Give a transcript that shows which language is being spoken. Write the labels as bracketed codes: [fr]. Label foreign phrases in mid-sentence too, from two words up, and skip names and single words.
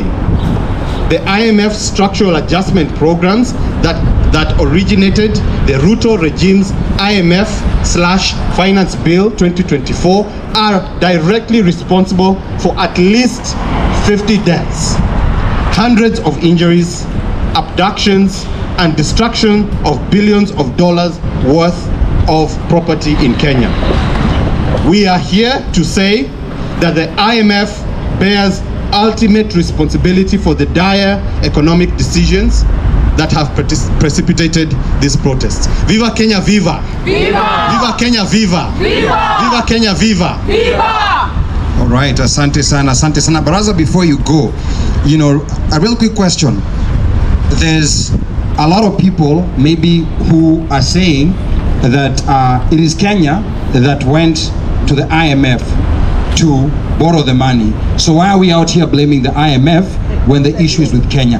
[en] The IMF structural adjustment programs that originated the Ruto regime's IMF/Finance Bill 2024 are directly responsible for at least 50 deaths, hundreds of injuries, abductions, and destruction of billions of dollars worth of property in Kenya. We are here to say that the IMF bears ultimate responsibility for the dire economic decisions that have precipitated these protests. Viva Kenya, viva! Viva! Viva Kenya, viva! Viva! Viva Kenya, viva! Viva! All right, [sw] asante sana, asante sana. [en] Baraza, before you go, a real quick question. There's a lot of people maybe who are saying that it is Kenya that went to the IMF to borrow the money. So why are we out here blaming the IMF when the issue is with Kenya?